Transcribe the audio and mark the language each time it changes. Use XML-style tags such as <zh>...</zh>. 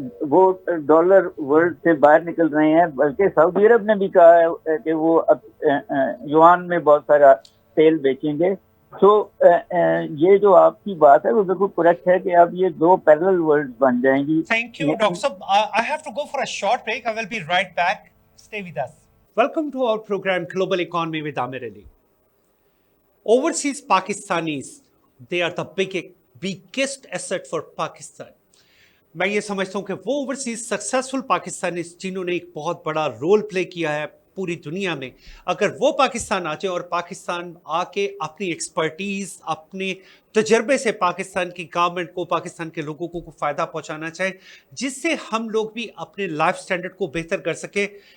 <ur>وہ dollar world سے باہر نکل رہے ہیں, بلکہ سعودی عرب نے بھی کہا ہے کہ وہ یوان میں بہت سارا تیل بیچیں گے. تو یہ جو آپ کی بات ہے وہ بالکل کریکٹ ہے کہ اب یہ دو پیرلل ورلڈ بن جائیں گی.</ur> <en>Thank you, Dr. Sab. I have to go for a short break. I will be right back. Stay with us. Welcome to our program, Global Economy with Amir Ali. Overseas Pakistanis, they are the biggest asset for Pakistan.</en> <ur>میں یہ سمجھتا ہوں کہ وہ overseas successful Pakistani جنہوں نے ایک بہت بڑا رول پلے کیا ہے پوری دنیا میں, اگر وہ پاکستان آ جائیں اور پاکستان آ کے اپنی ایکسپرٹیز, اپنے تجربے سے پاکستان کی گورنمنٹ کو, پاکستان کے لوگوں کو فائدہ پہنچانا چاہیں, جس سے ہم لوگ بھی اپنے لائف سٹینڈرڈ کو بہتر کر سکیں.</ur>